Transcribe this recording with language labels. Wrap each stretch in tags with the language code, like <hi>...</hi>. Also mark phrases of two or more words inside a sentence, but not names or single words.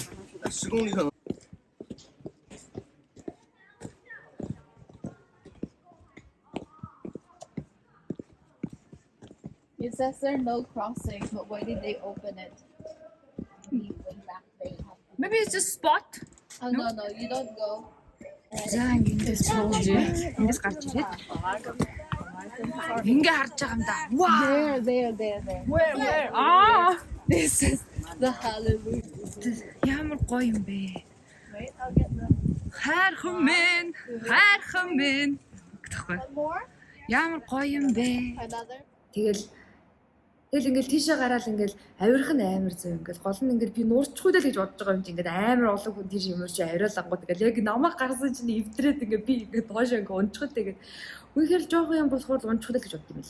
<en>It says there no crossing, but why did they open it? We went back there. Maybe it's just spot. Oh no, you don't go.</en> <mn>За ингэж сууж ингэж гарч ирээд ингээ харж байгаа юм да.</mn> <en>Wow. There. Where? This is the hallelujah.</en> <mn>Ямар гоё юм бэ.</mn> <en>Wait, I'll get the</en> <mn>Хайрхан минь. Гэхгүй.</mn> <en>one more.</en> <mn>Ямар гоё юм бэ.</mn> <en>Another.</en> <mn>Тэгэл ингээл тийшээ гараад ингээл авирах нь амар зөө ингээл гол нь ингээл би нуурчихгүй л гэж бодож байгаа юм чи ингээд амар олон хүн тийш юмш авирлангууд ингээл яг намайг гарсан чинь эвдрээд ингээд би ингээд доошоо ингээд унчихад тэгээд үнэхээр жоохон юм болохоор унчихдаг л гэж бодсон юм лээ.</mn>